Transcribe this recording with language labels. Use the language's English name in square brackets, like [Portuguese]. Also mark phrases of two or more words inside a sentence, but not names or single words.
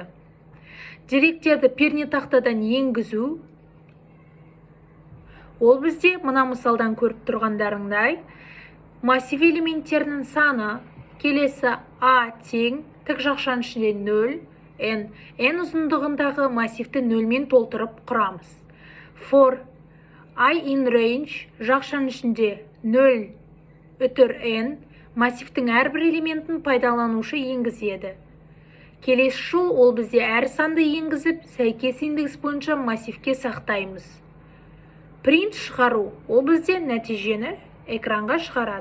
[Kazakh] Деректерді пернетақтадан енгізу, ол бізде мына мысалдан көріп тұрғандарыңдай, массив элементтерінің саны, келесі А тең, тік жақшаның ішінде 0, n ұзындығындағы массивті 0-мен толтырып құрамыз. [English] For I in range [Kazakh] жақшаның ішінде 0 үтір n, массивтің әрбір элементін пайдаланушы енгізеді. Келесі жол ол бізде әр санды енгізіп, сәйкес индекс бойынша массивке сақтаймыз. Print шығару, ол бізде нәтижені экранға шығарады.